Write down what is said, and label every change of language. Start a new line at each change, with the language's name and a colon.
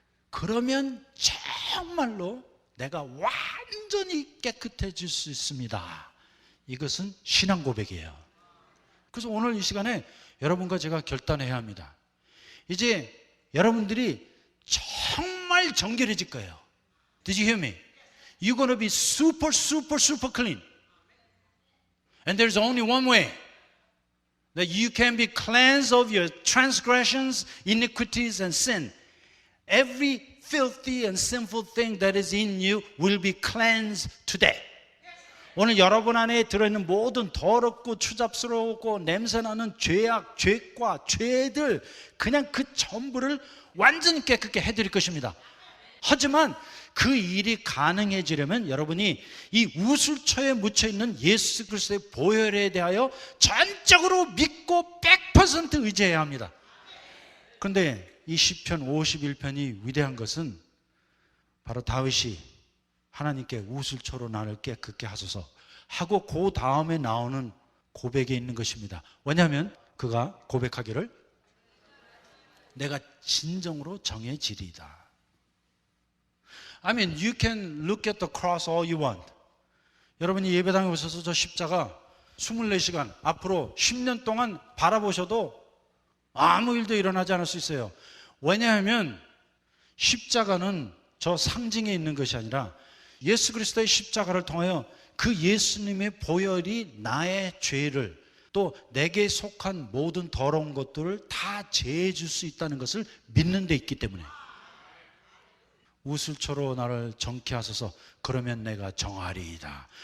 Korean: 그러면 정말로 내가 완전히 깨끗해질 수 있습니다. 이것은 신앙 고백이에요. 그래서 오늘 이 시간에 여러분과 제가 결단해야 합니다. 이제 여러분들이 정말 정결해질 거예요.
English: Did you hear me? You're going to be super, super, super clean. And there's only one way that you can be cleansed of your transgressions, iniquities, and sin. Every filthy and sinful thing that is in you will be cleansed today.
Korean: 오늘 여러분 안에 들어있는 모든 더럽고 추잡스러웠고 냄새나는 죄악, 죄과 죄들 그냥 그 전부를 완전히 깨끗게 해드릴 것입니다. 하지만 그 일이 가능해지려면 여러분이 이 우술초에 묻혀있는 예수 그리스도의 보혈에 대하여 전적으로 믿고 100% 의지해야 합니다. 그런데 이 시편 51편이 위대한 것은 바로 다윗이 하나님께 우술초로 나를 깨끗게 하소서 하고 그 다음에 나오는 고백에 있는 것입니다. 왜냐하면 그가 고백하기를 내가 진정으로 정해지리이다.
English: I mean, you can look at the cross all you want.
Korean: 여러분이 예배당에 오셔서 저 십자가 24시간 앞으로 10년 동안 바라보셔도 아무 일도 일어나지 않을 수 있어요. 왜냐하면 십자가는 저 상징에 있는 것이 아니라 예수 그리스도의 십자가를 통하여 그 예수님의 보혈이 나의 죄를 또 내게 속한 모든 더러운 것들을 다 제해 줄 수 있다는 것을 믿는 데 있기 때문에 우술초로 나를 정케 하소서 그러면 내가 정하리이다.